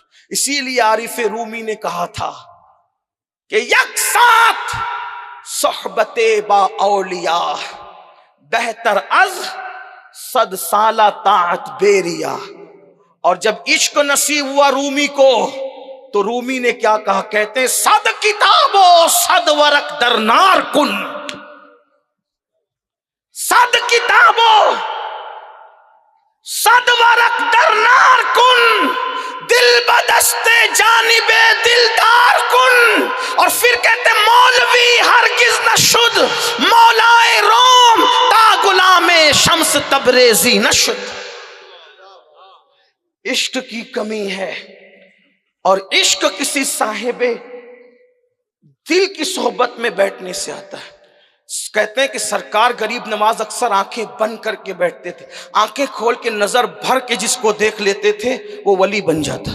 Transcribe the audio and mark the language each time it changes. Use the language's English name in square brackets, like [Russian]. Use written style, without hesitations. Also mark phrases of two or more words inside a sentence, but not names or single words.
[Urdu] اسی لیے عارف رومی نے کہا تھا کہ [Persian] یک ساتھ صحبت با اولیاء بہتر از 100 سالہ طاعت بیریا. [Urdu] اور جب عشق نصیب ہوا رومی کو تو رومی نے کیا کہا؟ کہتے ہیں [Persian] 100 کتابو 100 ورق در نار کن. 100 کتابو 100 ورق در نار کن، دل بدستے جانب دلدار کن. [Urdu] اور پھر کہتے [Persian] مولوی ہرگز نہ شد مولائے روم تا غلام شمس تبریزی نہ شد. [Urdu] عشق کی کمی ہے، اور عشق کسی صاحب دل کی صحبت میں بیٹھنے سے آتا ہے. کہتے ہیں کہ سرکار غریب نواز اکثر آنکھیں بند کر کے بیٹھتے تھے، آنکھیں کھول کے نظر بھر کے جس کو دیکھ لیتے تھے وہ ولی بن جاتا.